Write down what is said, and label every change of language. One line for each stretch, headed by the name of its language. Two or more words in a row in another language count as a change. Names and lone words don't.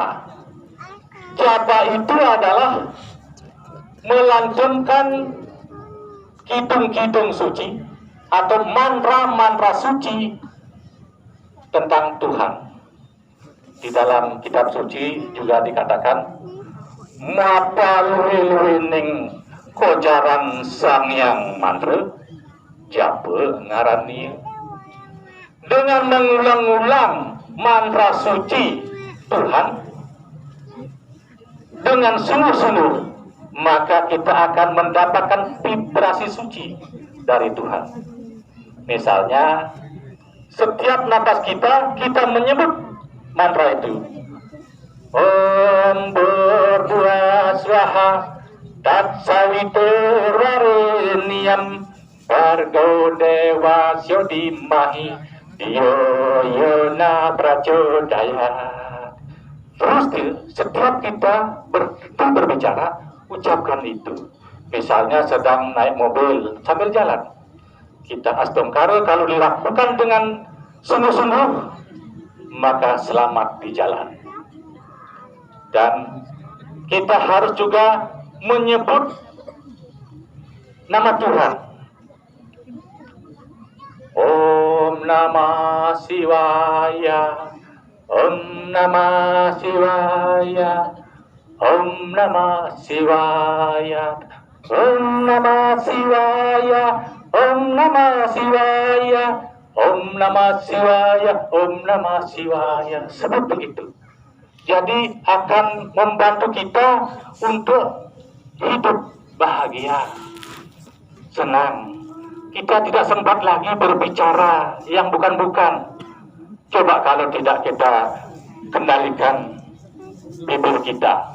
Indonesian: Japa itu adalah melantunkan kidung-kidung suci atau mantra-mantra suci tentang Tuhan. Di dalam kitab suci juga dikatakan
Kawi: mapaluiluining kojaran sang yang mantra japa ngarani.
Indonesian: Dengan mengulang-ulang mantra suci Tuhan dengan sungguh-sungguh maka kita akan mendapatkan vibrasi suci dari Tuhan. Misalnya setiap napas kita menyebut mantra itu.
Sanskrit: Om berdua swaha tat sawiturareniam bargo dewa syodimahi diyo yona pracodaya.
Indonesian: Terus setiap kita berbicara ucapkan itu. Misalnya sedang naik mobil sambil jalan kita astongkara kalau dilakukan dengan sungguh-sungguh maka selamat di jalan. Dan kita harus juga menyebut nama Tuhan.
Sanskrit: Om Namah Shivaya, Om Namah Shivaya, Om Namah Shivaya, Om Namah Shivaya, Om Namah Shivaya, Om Namah Shivaya, Om Namah Shivaya.
Indonesian: Sebut begitu. Jadi akan membantu kita untuk hidup bahagia, senang. Kita tidak sempat lagi berbicara yang bukan-bukan. Coba kalau tidak kita kendalikan bibir kita.